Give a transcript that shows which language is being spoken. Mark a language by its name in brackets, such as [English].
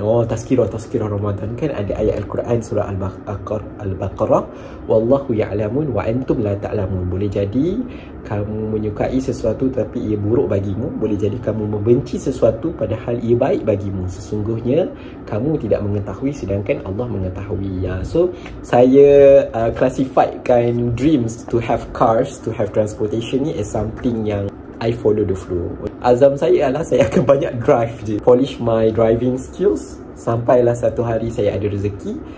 [Malay] Tazkirah Ramadan kan ada ayat Al-Quran surah Al-Baqarah, [Arabic] wallahu ya'lamun wa antum la ta'lamun. [Malay] Boleh jadi kamu menyukai sesuatu tapi ia buruk bagimu, boleh jadi kamu membenci sesuatu padahal ia baik bagimu. Sesungguhnya kamu tidak mengetahui sedangkan Allah mengetahui. So saya classifiedkan [English] dreams to have cars, to have transportation ni as something yang I follow the flow. [Malay] Azam saya adalah saya akan banyak drive je, [English] polish my driving skills [Malay] sampailah satu hari saya ada rezeki.